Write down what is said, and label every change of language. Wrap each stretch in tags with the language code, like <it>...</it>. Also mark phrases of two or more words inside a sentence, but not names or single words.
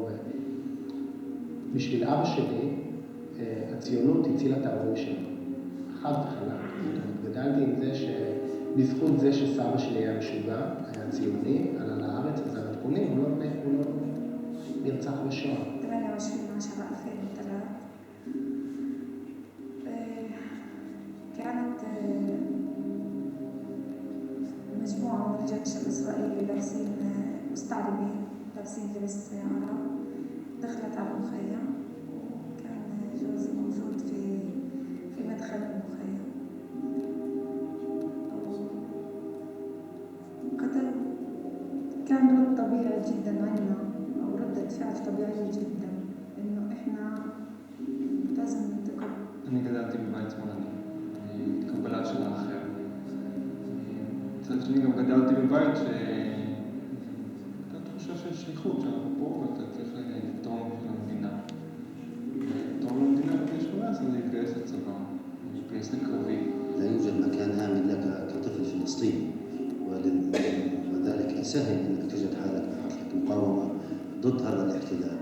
<he>בשביל אבא שלי, הציונות הצילה את ההורים שלו. חד וחלק. גדלתי עם זה שבזכות זה שסבא שלי היה משוגע, היה ציוני, עלה לארץ, אז המתפונים, הוא לא נרצח בשואה.</he> <ar>28/10/2003 كانت مجموعة من الجيش الإسرائيلي لابسين مستعربين لابسين لبس السيارة دخلت على المخيم وكان جوزي موجود في مدخل المخيم قتل كان رد طبيعي جدا عنا أو ردة فعل طبيعية جدا إنه إحنا لازم ننتقم.</ar> <he>אני גדלתי בבית שמאלני, קבלה של האחר. מצד שני גם גדלתי בבית הייתה תחושה של שליחות, שאנחנו פה ואתה צריך לתרום של המדינה. לתרום למדינה לפני 18 זה להתגייס לצבא, להתגייס לקרבי.</he> <ar>لا يوجد مكان آمن لك كطفل فلسطيني وذلك سهل أنك تجد حالك بحركة مقاومة ضد هذا الاحتلال.</ar>